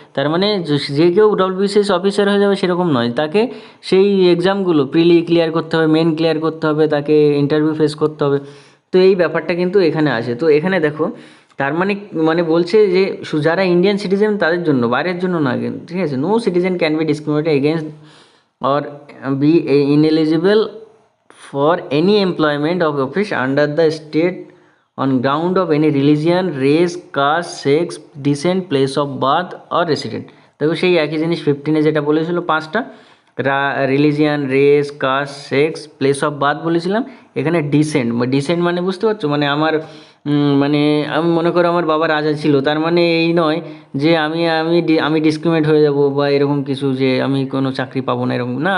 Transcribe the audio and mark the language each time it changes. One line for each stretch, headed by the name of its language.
Bangla: তার মানে যে কেউ ডব্লিউবিসিএস অফিসার হয়ে যাবে সেরকম নয়, তাকে সেই এক্সামগুলো প্রিলি ক্লিয়ার করতে হবে, মেন ক্লিয়ার করতে হবে, তাকে ইন্টারভিউ ফেস করতে হবে। তো এই ব্যাপারটা কিন্তু এখানে আসে। তো এখানে দেখো, তার মানে বলছে যে যারা ইন্ডিয়ান সিটিজেন তাদের জন্য, বাইরের জন্য না, ঠিক আছে।
English: No citizen can be discriminated against or be ineligible for any employment of office under the state on ground of any religion, race, caste, sex, descent, place of birth or resident।
Bangla: দেখো সেই একই জিনিস 15-এ যেটা বলেছিল 5টা, religion, race, caste, sex, place of birth বলেছিলাম। এখানে dissent মানে বুঝতে পারছো, মানে আমার মানে আমি মনে করো আমার বাবা রাজা ছিল, তার মানে এই নয় যে আমি ডিসক্রিমিনেট হয়ে যাব বা এরকম কিছু, যে আমি কোনো চাকরি পাবো না, এরকম না।